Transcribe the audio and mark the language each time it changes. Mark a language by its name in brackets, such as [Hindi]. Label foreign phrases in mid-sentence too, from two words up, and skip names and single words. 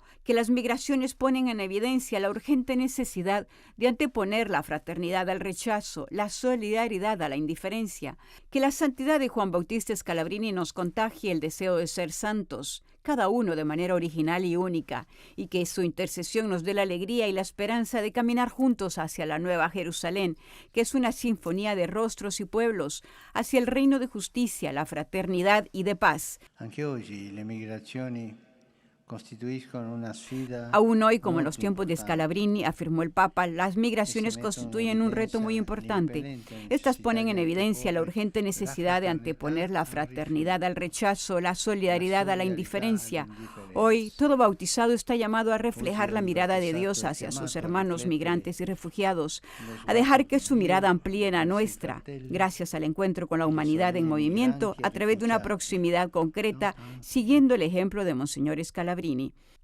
[Spanish] que las migraciones ponen en evidencia la urgente necesidad de anteponer la fraternidad al rechazo, la solidaridad a la indiferencia, que la santidad de Juan Bautista Scalabrini nos contagie el deseo de ser santos, cada uno de manera original y única, y que su intercesión nos dé la alegría y la esperanza de caminar juntos hacia la Nueva Jerusalén, que es una sinfonía de rostros y pueblos, hacia el reino de justicia, la fraternidad y de paz. [Italian] Anche oggi le migrazioni costituiscono una sfida. [Spanish] Aún hoy, como en los tiempos de Scalabrini, afirmó el Papa, las migraciones constituyen un reto muy importante. Estas ponen en evidencia la urgente necesidad de anteponer la fraternidad al rechazo, la solidaridad a la indiferencia. Hoy, todo bautizado está llamado a reflejar la mirada de Dios hacia sus hermanos migrantes y refugiados, a dejar que su mirada amplíe la nuestra, gracias al encuentro con la humanidad en movimiento, a través de una proximidad concreta, siguiendo el ejemplo de Monseñor Scalabrini.